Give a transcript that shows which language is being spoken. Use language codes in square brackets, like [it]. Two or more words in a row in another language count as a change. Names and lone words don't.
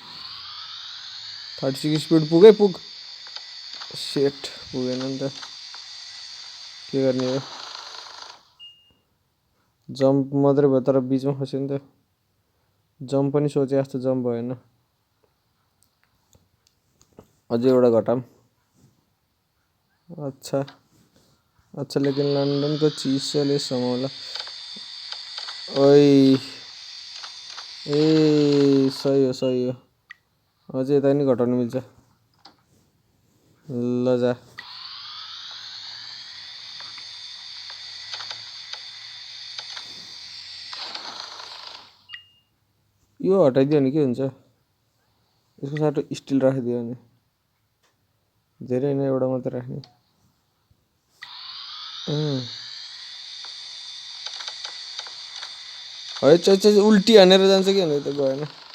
[ne] 36 स्पिड पुगै पुग सेट पुगेन नि त के गर्ने हो जम्प मात्रै भयो तर बिचमा खस्यो नि त जम्प पनि सोचे जस्तो जम्प भएन अझै एउटा घटाऊँ [hi] अच्छा अच्छा लेकिन लंदन को चीज से समोला [ne] ओइ ए सही हो अझै यता नि घटाउनु मिल्छ ल जा यो हटाइदियो भने के हुन्छ यसको साटो स्टिल राखिदियो भने धेरै नै एउटा मात्रै राख्ने है उल्टी हानेर जान्छ कि भने त गएन